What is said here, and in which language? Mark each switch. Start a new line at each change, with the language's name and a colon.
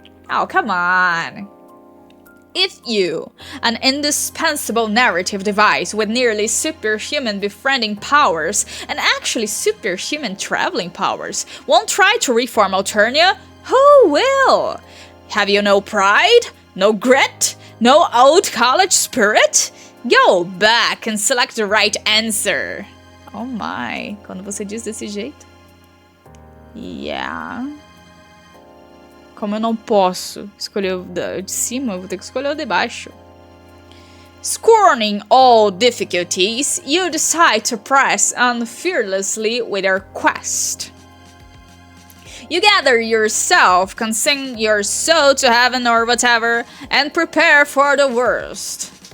English: Oh, come on. If you, an indispensable narrative device with nearly superhuman befriending powers and actually superhuman traveling powers, won't try to reform Alternia, who will? Have you no pride? No grit? No old college spirit? Go back and select the right answer. Oh my,
Portuguese: quando você diz desse jeito. Yeah. Como eu não posso escolher o de cima, eu vou ter que escolher o de baixo.
English: Scorning all difficulties, you decide to press on fearlessly with your quest. You gather yourself, consign your soul to heaven or whatever, and prepare for the worst.